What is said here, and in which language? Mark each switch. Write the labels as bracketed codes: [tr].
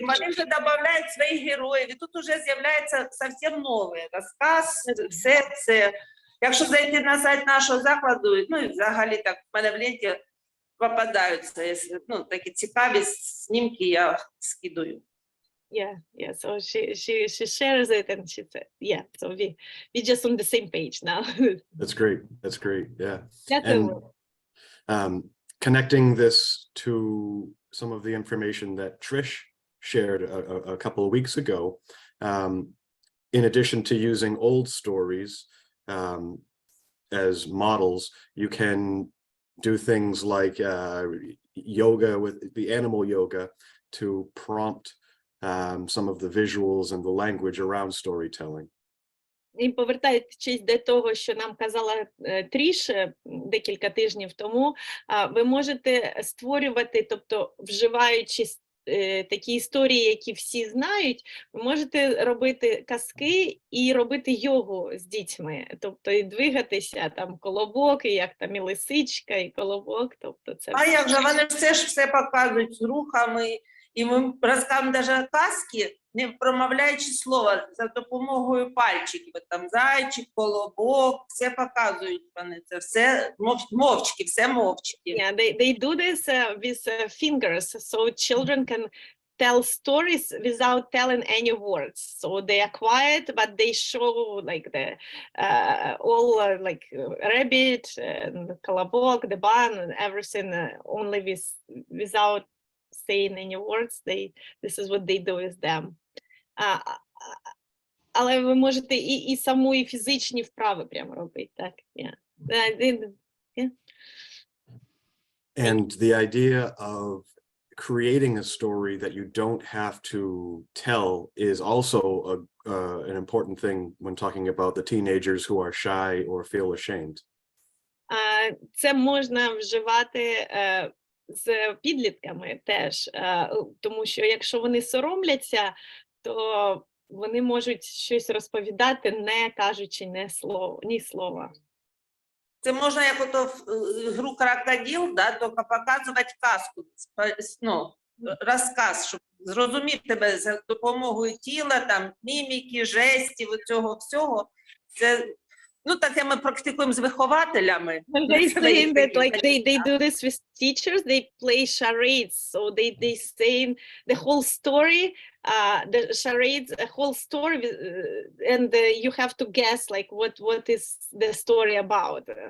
[uk] Вони вже додають своїх героїв, і тут вже з'являється зовсім новий розказ, все це. Якщо зайти на сайт нашого закладу, ну і взагалі так, в мене в ленті попадаються, ну, такі цікаві знімки я скидаю. [en] Yeah. So she shares it and she said, yeah. So we just on the same page now. That's great. That's great. Yeah. [uk] Дякую. [en] And connecting this to some of the information that Trish shared a couple of weeks ago, in addition to using old stories as models, you can do things like yoga with the animal yoga to prompt some of the visuals and the language around storytelling. [uk] І повертаючись до того, що нам казала Тріш декілька тижнів тому, ви можете створювати, тобто вживаючи такі історії, які всі знають, ви можете робити казки і робити йогу з дітьми, тобто і двигатися, там колобок, і як там і лисичка, і колобок, тобто це... А як же, вони все показують з рухами, і ми розказуємо навіть казки, не промовляючи слова, за допомогою пальчиків, там зайчик, колобок, все показують вони, це все мовчки, все мовчки. [en] Yeah, they do this with fingers, so children can tell stories without telling any words. So they are quiet, but they show like the all like rabbit, and колобок, the bun, and everything only without saying any words. This is what they do with them. [uk] Але ви можете і саму, і фізичні вправи прямо робити, так? [en] Yeah. Yeah. And the idea of creating a story that you don't have to tell is also an important thing when talking about the teenagers who are shy or feel ashamed. [uk] Це можна вживати з підлітками теж, тому що якщо вони соромляться, то вони можуть щось розповідати, не кажучи ні слова. Це можна як ото в гру крокодил, да, тільки показувати казку, ну, розказ, щоб зрозуміти тебе за допомогою тіла, там, міміки, жестів, цього всього. Це, ну, таке ми практикуємо з вихователями. [en] They say that like they do this with teachers, they play charades, so they say the whole story, the charades, a whole story, and you have to guess like what is the story about.